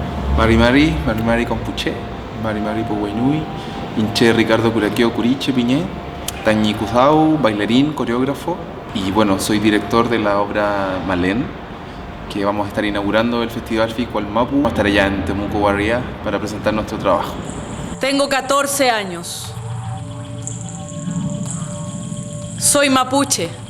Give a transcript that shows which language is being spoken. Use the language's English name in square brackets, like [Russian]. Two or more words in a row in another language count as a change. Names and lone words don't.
[Mapuche] Mari Compuché, Mari Puguainui, Inche Ricardo Curaqueo Curiche Piñé, Tañi Cuzao, [Spanish] bailarín, coreógrafo y bueno, soy director de la obra Malén, que vamos a estar inaugurando el Festival Fico Mapu. Vamos a estar allá en Temuco Guarría para presentar nuestro trabajo. Tengo 14 años. Soy mapuche.